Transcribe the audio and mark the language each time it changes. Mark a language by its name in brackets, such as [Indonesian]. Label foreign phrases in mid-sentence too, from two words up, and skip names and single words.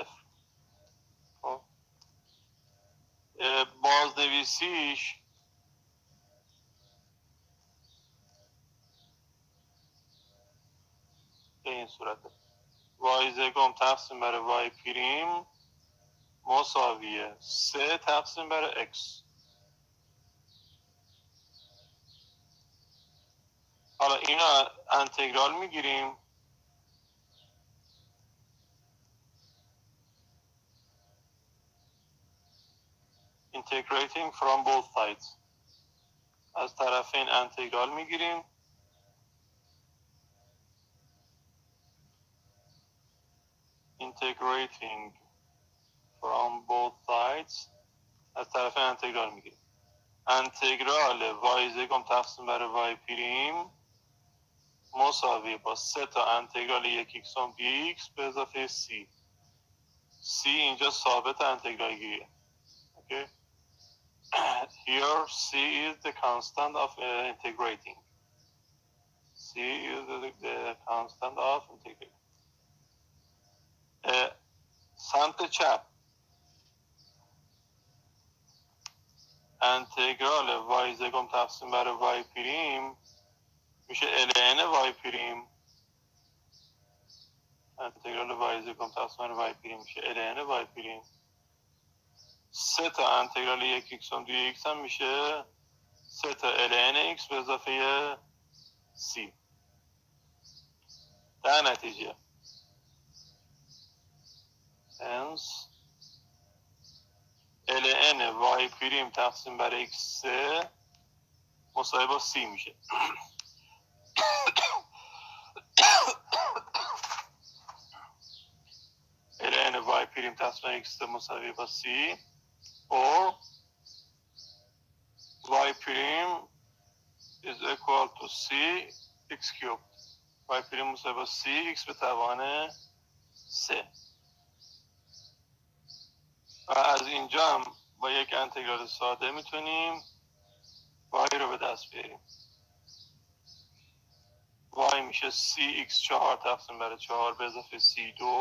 [Persian] خب بازنویسیش به این صورته: y زگم تقسیم بر y پریم مساویه 3 تقسیم بر x. حالا اینو انتگرال میگیریم. [English] integrating from both sides. [Persian] از طرفین انتگرال میگیریم. [English] integrating from both sides. [Persian] از طرفین انتگرال میگیریم. انتگرال y زگم تقسیم بر y پریم مساوی با 3 تا انتگرال 1 x dx به اضافه c. c اینجا ثابت انتگرال گیریه. [English] Okay. Here c is the constant of integrating. c is the constant of integrating. [Persian] سمت چپ انتگرال y زگم تقسیم بر y پریم میشه ln y پریم. انتگرال y زگم تقسیم بر y پریم میشه ln y پریم. 3 تا انتگرال 1 x dx هم میشه 3 تا ln x به اضافه c. در نتیجه hence ln y پریم تقسیم بر x3 مساوی با c میشه. ln y پریم تقسیم بر x3 مساوی با c or y پریم [English] is equal to c x cubed. [Persian] y پریم مساوی با c x به توان 3. و از اینجا هم با یک انتگرال ساده میتونیم y رو به دست بیاریم. y میشه cx4 تقسیم بر 4 به اضافه c2.